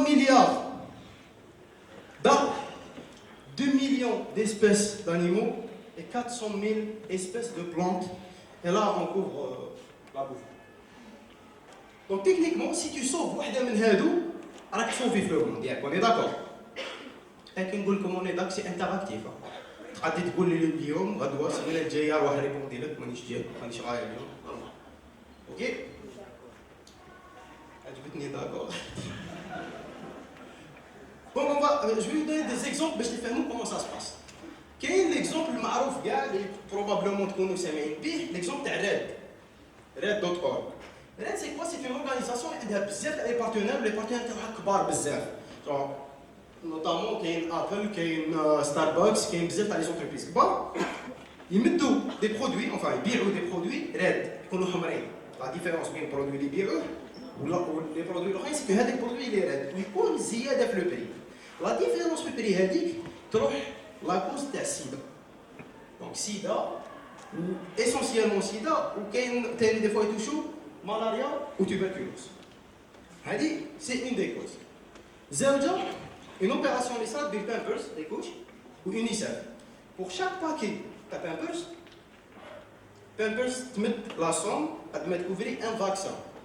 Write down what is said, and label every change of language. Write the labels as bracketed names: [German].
[French] 3 milliards d'arbres, 2 millions d'espèces d'animaux et 400 000 espèces de plantes. Et là, on couvre la bouffe. Donc techniquement, si tu sauves [Arabic] واحدة من هادو, راك [French] sauvé في le monde. On est d'accord. [Arabic] لكن نقول لكم [French] on est d'accord, c'est interactif. [Arabic] تقعد تقول لي اليوم غدوة السنة الجاية راح ريبوندي لك مانيش جاي مانيش غاية اليوم. اوكي؟ عجبتني d'accord. [French] Bon, je vais vous donner des exemples [Arabic] باش تفهموا [French] comment ça se passe. [Arabic] كاين l'exemple المعروف كاع اللي probablement تكونوا سامعين به, l'exemple تاع red.org. [French] Red, c'est quoi? C'est une organisation qui a des partenaires, les partenaires sont [Arabic] كبار بزاف. Notamment كاين Apple, كاين Starbucks, كاين بزاف تاع [French] les entreprises [Arabic] كبار. يمدوا [French] des produits, enfin ils [Arabic] يبيعوا [French] des produits red [Arabic] يكونوا حمرين. [French] La différence [Arabic] بين البرودوي اللي يبيعوه [French] les produits [Arabic] الاخرين [French] c'est que [Arabic] هذاك البرودوي اللي red ويكون زياده في لو بري. [French] La différence [Arabic] في البري هذيك تروح [French] la cause [Arabic] تاع السيدا. [French] Donc sida ou essentiellement sida ou [Arabic] كاين ثاني [French] des fois [Arabic] يتوشوا [French] malaria ou tuberculose. هذه c'est une des causes. [Arabic] زوجة [French] une opération [Arabic] اللي صارت بالبامبرز [French] des couches ou UNICEF. Pour chaque paquet de Pampers [Arabic] تمد [French] la somme [Arabic] قد ما تكوفري [French] un vaccin.